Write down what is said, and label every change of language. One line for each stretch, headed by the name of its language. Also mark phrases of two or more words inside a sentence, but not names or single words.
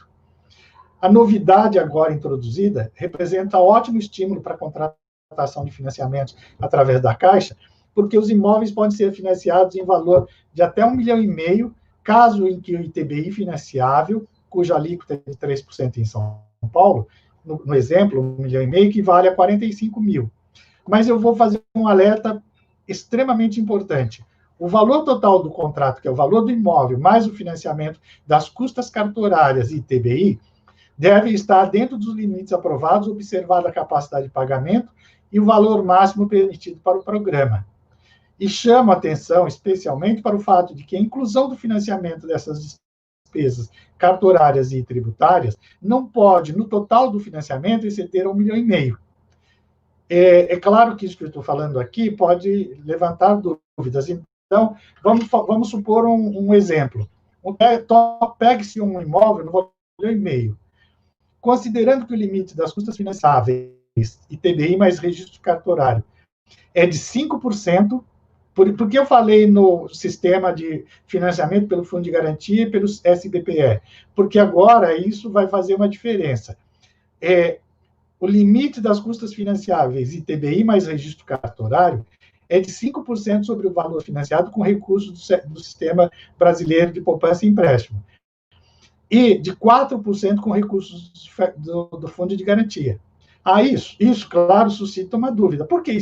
Portuguese: A novidade agora introduzida representa ótimo estímulo para a contratação de financiamentos através da Caixa, porque os imóveis podem ser financiados em valor de até 1,5 milhão, caso em que o ITBI financiável, cuja alíquota é de 3% em São Paulo, no exemplo, 1,5 milhão equivale a 45 mil. Mas eu vou fazer um alerta extremamente importante. O valor total do contrato, que é o valor do imóvel, mais o financiamento das custas cartorárias e ITBI, deve estar dentro dos limites aprovados, observada a capacidade de pagamento e o valor máximo permitido para o programa. E chamo a atenção especialmente para o fato de que a inclusão do financiamento dessas despesas cartorárias e tributárias não pode, no total do financiamento, exceder 1,5 milhão. É claro que isso que eu estou falando aqui pode levantar dúvidas. Então, vamos supor um exemplo. Pegue-se um imóvel no valor de 1,5 milhão. Considerando que o limite das custas financiáveis, ITBI mais registro cartorário, é de 5%, por que eu falei no sistema de financiamento pelo Fundo de Garantia e pelo SBPE? Porque agora isso vai fazer uma diferença. O limite das custas financiáveis ITBI mais registro cartorário é de 5% sobre o valor financiado com recursos do Sistema Brasileiro de Poupança e Empréstimo. E de 4% com recursos do Fundo de Garantia. Isso, claro, suscita uma dúvida.